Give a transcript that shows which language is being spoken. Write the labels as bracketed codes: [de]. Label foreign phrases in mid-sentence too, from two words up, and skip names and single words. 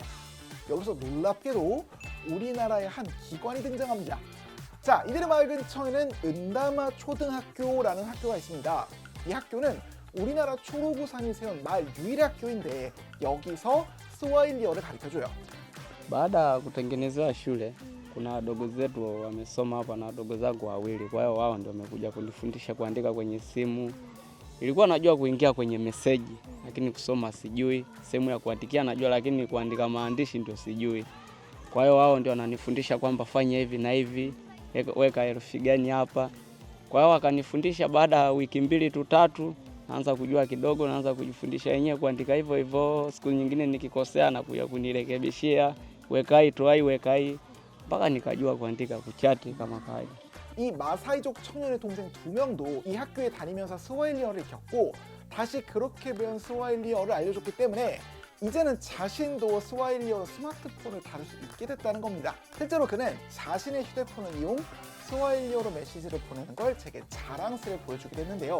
[ko] 여기서 놀랍게도 우리나라의 한 기관이 등장합니다. 자, 이들의 마을 근처에는 은다마 초등학교라는 학교가 있습니다. 이 학교는 우리나라 초록우산이 세운 마을 유일의 학교인데 여기서 스와힐리어를 가르쳐줘요. [sw] Baada ya kutengenezewa shule, kuna wadogo zetu wamesoma hapa na wadogo zangu wawili, kwa hiyo wao ndio wamekuja kunifundisha kuandika kwenye simu. Ilikuwa najua kuingia kwenye meseji, lakini kusoma sijui. Sehemu ya kuandikia najua, lakini kuandika maandishi ndio sijui. Kwa hiyo wao ndio wananifundisha kwamba fanya hivi na hivi, weka herufi gani hapa. Kwa hiyo wakanifundisha, baada ya wiki 2 tu 3 naanza kujua kidogo, naanza kujifundisha yenyewe kuandika hivyo hivyo. Siku nyingine nikikosea na kuja kunirekebishia, weka hii toa hii, weka hii, mpaka nikajua kuandika kuchati kama kawaida. [ko] 이 마사이족 청년의 동생 2명도 이 학교에 다니면서 스와힐리어를 익혔고 다시 그렇게 배운 스와힐리어를 알려줬기 때문에 이제는 자신도 스와힐리어로 스마트폰을 다룰 수 있게 됐다는 겁니다. 실제로 그는 자신의 휴대폰을 이용 스와힐리어로 메시지를 보내는 걸 제게 자랑스레 보여주기도 했는데요.